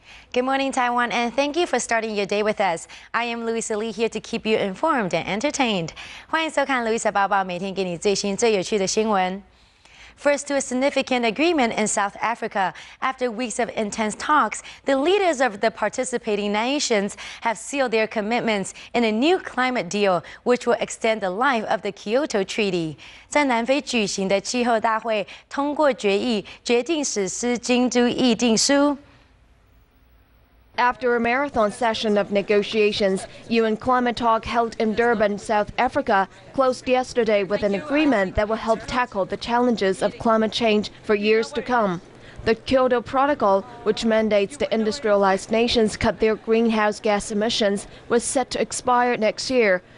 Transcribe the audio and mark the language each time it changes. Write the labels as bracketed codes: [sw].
[en] Good morning, Taiwan, and thank you for starting your day with us. I am Louisa here to keep you informed and entertained. [zh] 欢迎收看 Louisa 报报，每天给你最新最有趣的新闻。 [en] First to a significant agreement in South Africa. After weeks of intense talks, the leaders of the participating nations have sealed their commitments in a new climate deal, which will extend the life of the Kyoto Treaty. [zh] 在南非举行的气候大会通过决议，决定实施京都议定书。 [en] After a marathon session of negotiations, UN climate talk held in Durban, South Africa, closed yesterday with an agreement that will help tackle the challenges of climate change for years to come. The Kyoto Protocol, which mandates the industrialized nations cut their greenhouse gas emissions, was set to expire next year.